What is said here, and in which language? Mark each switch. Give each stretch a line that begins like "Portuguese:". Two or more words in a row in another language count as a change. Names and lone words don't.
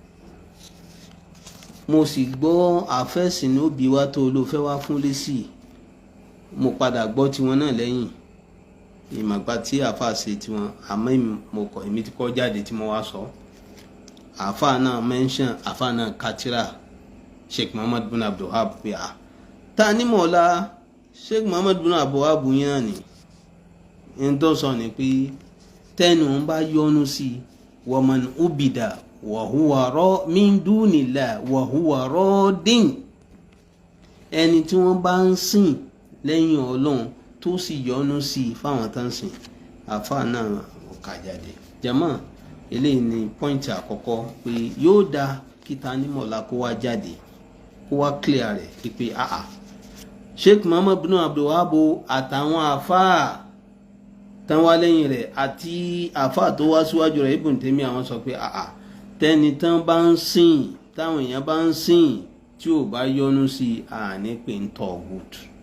Yoruba: Mo sì gbọ́ àfẹ́sìn ní òbí wa tó ló fẹ́ wá fún lésì, mo padà gbọ́ tiwọn náà lẹ́yìn ìmọ̀gbà tí àfa ṣe tiwọn, àmọ́ mo kọ̀ èmi ti kọ́ jáde tí mo wá sọ. Àfa náà mention àfa náà katira Sheikh Muhammad bin Abdul Wahab pé Tanimola Sheikh Muhammad bin Abdul Wahab yín náà ni ń tó sọ ni pé tẹnu ń bá yọnu sí
Arabic: ومن عبد وهو من دون الله وهو راض,
Yoruba: ẹni tí wọ́n bá ń sìn lẹ́yìn Ọlọ́run tó sì yọnu sí fáwọn tán sìn, àfa náà ò kà jáde. Jàmáà eléyìí ni pọ́ìntì àkọ́kọ́ pé yóò dá kí Tanimola kó wá jáde kó wá clear rẹ̀ pé Sheikh Muhammad bin Abdul Wahab àtàwọn àfa tán wá lẹ́yìn rẹ̀ àti àfa tó wá síwájú rẹ̀ Ibn Taymiyyah àwọn sọ pé tẹni tán bá ń sìn táwọn èèyàn bá ń sìn tí ò bá yọnu sí àní pé ń THAGHUT.